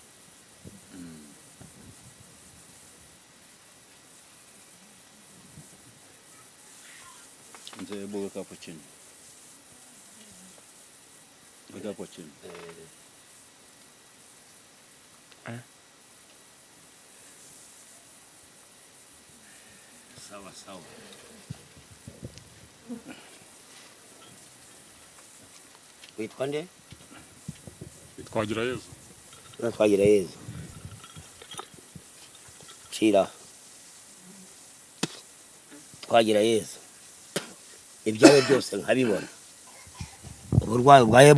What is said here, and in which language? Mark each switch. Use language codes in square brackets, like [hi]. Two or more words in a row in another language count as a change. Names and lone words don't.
[sw] Nze weka hapo chini. Weka hapo chini. [rn] sawa witwa nde Twagira Yezu. twagira Yezu Cira twagira Yezu ibyawe byose nkabibona uburwayi bwawe